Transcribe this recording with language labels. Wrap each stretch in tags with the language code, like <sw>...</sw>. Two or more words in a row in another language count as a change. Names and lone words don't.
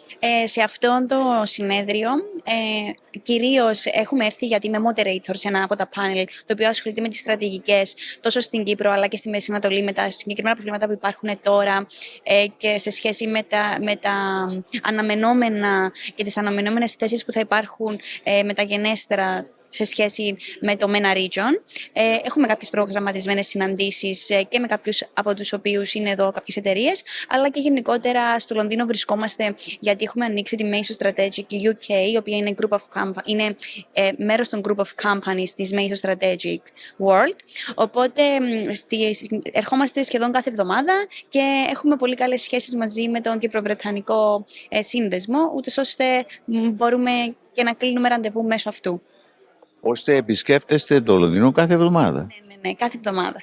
<el>Σε αυτό το συνέδριο κυρίως έχουμε έρθει γιατί είμαι moderator σε ένα από τα πάνελ το οποίο ασχολείται με τις στρατηγικές τόσο στην Κύπρο αλλά και στη Μέση Ανατολή, με τα συγκεκριμένα προβλήματα που υπάρχουν τώρα και σε σχέση με τα αναμενόμενα και τις αναμενόμενες θέσεις που θα υπάρχουν μεταγενέστερα σε σχέση με το</el> <en>MENA region.</en> <el>Έχουμε κάποιες προγραμματισμένες συναντήσεις και με κάποιους από τους οποίους είναι εδώ κάποιες εταιρείες, αλλά και γενικότερα στο Λονδίνο βρισκόμαστε γιατί έχουμε ανοίξει τη Meso Strategic UK, η οποία είναι μέρος των</el> <en>group of companies</en> <el>της Meso Strategic World. Οπότε ερχόμαστε σχεδόν κάθε εβδομάδα και έχουμε πολύ καλές σχέσεις μαζί με τον Κυπροβρετανικό σύνδεσμο, ούτως ώστε μπορούμε και να κλείνουμε ραντεβού μέσω αυτού. Ώστε επισκέφτεστε το Λονδίνο κάθε εβδομάδα? Ναι, κάθε εβδομάδα.</el>